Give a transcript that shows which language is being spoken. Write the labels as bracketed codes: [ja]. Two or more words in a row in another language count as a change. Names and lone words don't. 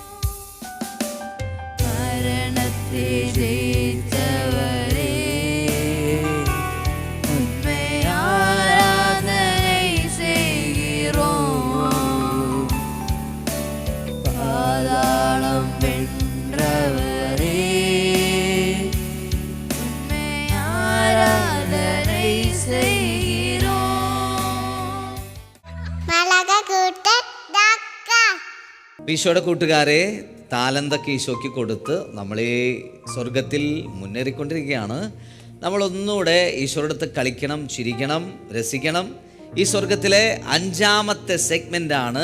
[ta] மரணத்தை ஜெயித்தவரே உம்மை ஆராதனை செய்கிறோம். பாதாளம் வென்றவரே உம்மை ஆராதனை செய்கிறோம். [ml] ഈശോയുടെ കൂട്ടുകാരെ, താലന്തൊക്കെ ഈശോയ്ക്ക് കൊടുത്ത് നമ്മളീ സ്വർഗത്തിൽ മുന്നേറിക്കൊണ്ടിരിക്കുകയാണ്. നമ്മളൊന്നുകൂടെ ഈശോയുടെ അടുത്ത് കളിക്കണം, ചിരിക്കണം, രസിക്കണം. ഈ സ്വർഗത്തിലെ 5ാമത്തെ സെഗ്മെൻ്റാണ്.